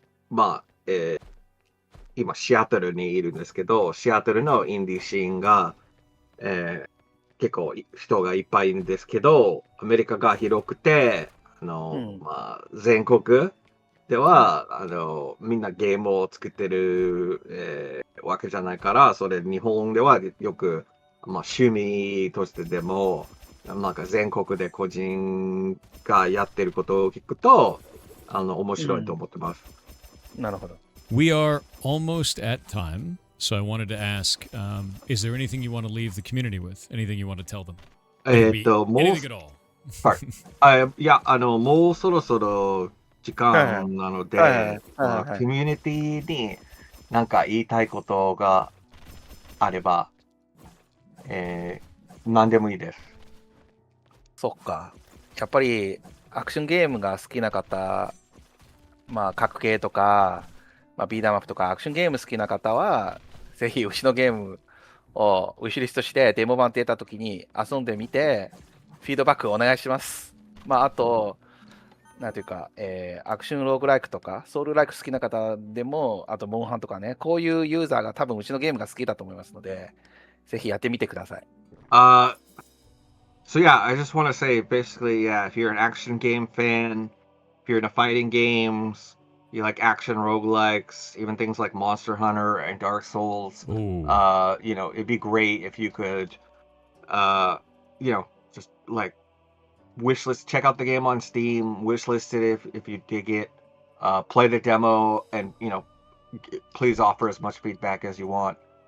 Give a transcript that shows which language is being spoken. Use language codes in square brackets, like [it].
[ja] まあ、今シアトルにいるんですけど、シアトルのインディーシーンが、結構人がいっぱいいるんですけど、アメリカが広くて、まあ、全国ではみんなゲームを作ってる、わけじゃないから、それ日本ではよく、まあ、趣味としてでも、なんか全国で個人がやってることを聞くと、面白いと思ってます。なるほど。 [en] We are almost at time, so I wanted to ask, is there anything you want to leave the community with? Anything you want to tell them? [ja] もう、 [en] anything at all. [ja] はい。いや、もうそろそろ時間なので、コミュニティに何か言いたいことがあれば、何でもいいです。そっか。やっぱりアクションゲームが好きな方、まあ、格ゲーとか、まあ、ビーダーマップとかアクションゲーム好きな方は、ぜひ、牛のゲームをウィッシュリストして、デモ版出たときに遊んでみて、フィードバックお願いします。まあ、あと、なんていうか、アクションローグライクとか、ソウルライク好きな方でも、あと、モンハンとかね、こういうユーザーが多分うちのゲームが好きだと思いますので、ぜひやってみてください。 [en] So yeah, I just want to say basically, yeah, if you're an action game fan, if you're into fighting games, you like action roguelikes, even things like Monster Hunter and Dark Souls, you know, it'd be great if you could, you know, just like wishlist, check out the game on Steam, wishlist it if you dig it, play the demo, and you know, please offer as much feedback as you want.